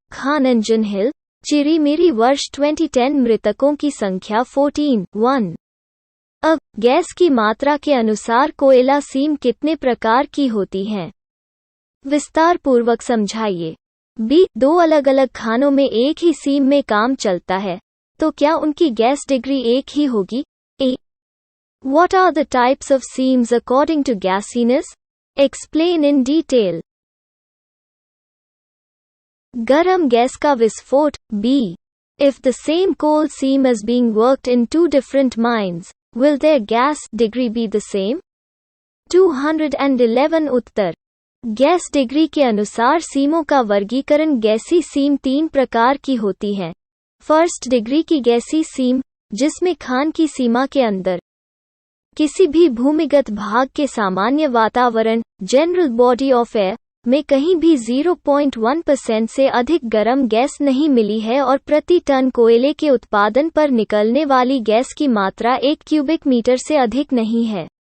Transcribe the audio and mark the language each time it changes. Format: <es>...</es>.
<hi>Khan engine हिल चिरीमिरी वर्ष 2010 मृतकों की संख्या 14। अब गैस की मात्रा के अनुसार कोयला सीम कितने प्रकार की होती हैं? विस्तार पूर्वक समझाइए। बी, दो अलग अलग खानों में एक ही सीम में काम चलता है, तो क्या उनकी गैस डिग्री एक ही होगी?</hi> <en>A, What are the types of seams according to gasiness? Explain in detail.</en> <hi>गरम गैस का विस्फोट।</hi> <en>B, If the same coal seam is being worked in two different mines, will their gas degree be the same?</en> <hi>211 Uttar. Gas degree के अनुसार सीमों का वर्गीकरण। गैसी सीम तीन प्रकार की होती है। फर्स्ट डिग्री की गैसी सीम, जिसमें खान की सीमा के अंदर किसी भी भूमिगत भाग के सामान्य वातावरण जनरल बॉडी ऑफ एयर में कहीं भी 0.1% से अधिक गर्म गैस नहीं मिली है और प्रति टन कोयले के उत्पादन पर निकलने वाली गैस की मात्रा 1 क्यूबिक मीटर से अधिक नहीं है।</hi>